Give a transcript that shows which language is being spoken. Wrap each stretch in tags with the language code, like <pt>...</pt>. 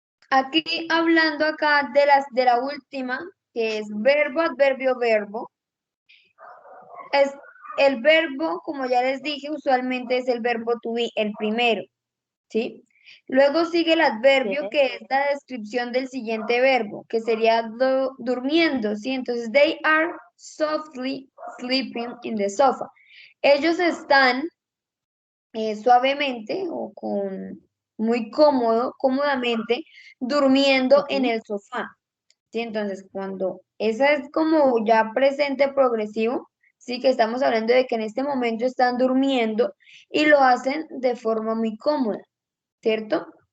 <es>Aquí hablando acá de la última, que es verbo, adverbio, verbo. Es el verbo, como ya les dije, usualmente es el verbo to be, el primero, ¿sí? Luego sigue el adverbio,</es> <en>Yes.</en> <es>que es la descripción del siguiente verbo, que sería durmiendo, ¿sí?</es> <en>Entonces, they are softly sleeping in the sofa.</en> <es>Ellos están suavemente o con muy cómodamente, durmiendo en el sofá. ¿Sí? Entonces, cuando esa es como ya presente progresivo, sí que estamos hablando de que en este momento están durmiendo y lo hacen de forma muy cómoda, ¿cierto?</es>